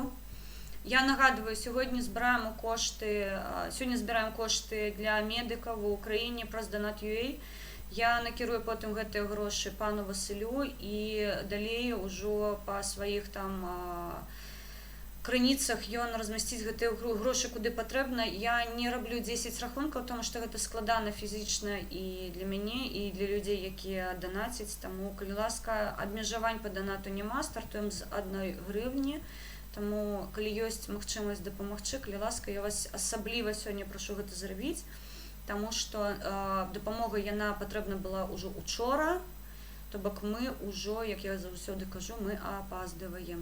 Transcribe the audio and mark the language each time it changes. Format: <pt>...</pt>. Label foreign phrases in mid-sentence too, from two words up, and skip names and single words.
<uk>Я нагадую, сьогодні збираємо кошти для медиків в Україні про Donat.ua. Я накерую потім ці гроші пану Василю і далі вже по своїх там криницях</uk> <be>ён размясціць гэтыя грошы куды патрэбна. Я не раблю 10 рахункаў, тому што гэта складана фізічна і для мяне, і для людзей, якія данацяць. Таму, калі ласка, абмежавань па данату няма, стартуем з 1 гривні. Таму, калі ёсць магчымасць дапамагчы, калі ласка, я вас асабліва сёння прашу гэта зрабіць, таму што дапамога яна патрэбна была ўжо учора, то бок мы ўжо, як я заўсёды кажу, мы апаздываем.</be>